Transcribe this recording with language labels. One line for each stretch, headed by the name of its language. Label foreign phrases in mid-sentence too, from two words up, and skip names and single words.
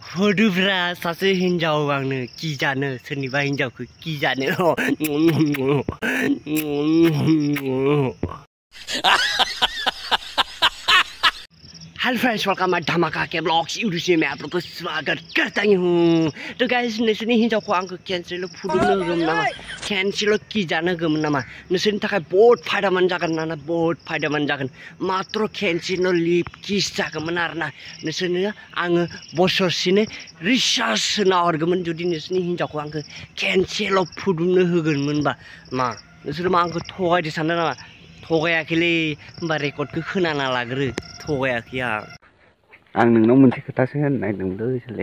Hindi: Waduhra
Bodo: सासे हिन्जाव आंनो गिजानो सोरनिबा हिन्जावखौ गिजानो
English: hello friends welcome
Hindi: माय धमाका के ब्लॉग्स यूट्यूब से मैं आप लोगों का स्वागत करता हूँ।
Bodo: तो गाइस नोंसोरनि हिन्जावखौ आंखौ केनसेल फुदुंनो होगोमोन नामा केनसेल गिजानो होगोमोन नामा नोंसोरनि थाखाय बहुत फायदामोन जागोन ना बहुत फायदामोन जागोन मात्र केनसेल लिप किस जागौमोन आरोना नोंसोरनो आङो बोसोरसेनो रिचार्ज होना हरगौमोन जुदि नोंसोरनि हिन्जावखौ आंखौ केनसेल फुदुंनो होगोनमोनबा मा नोंसोर मा आंखौ थगायदो सानदों नामा थगायाखैलै होमबा रेकर्डखौ खोनाना लाग्रो थगायाखै आं नोंनाव मोनसे खोथासो होननो नागिरदोंमोनलै साले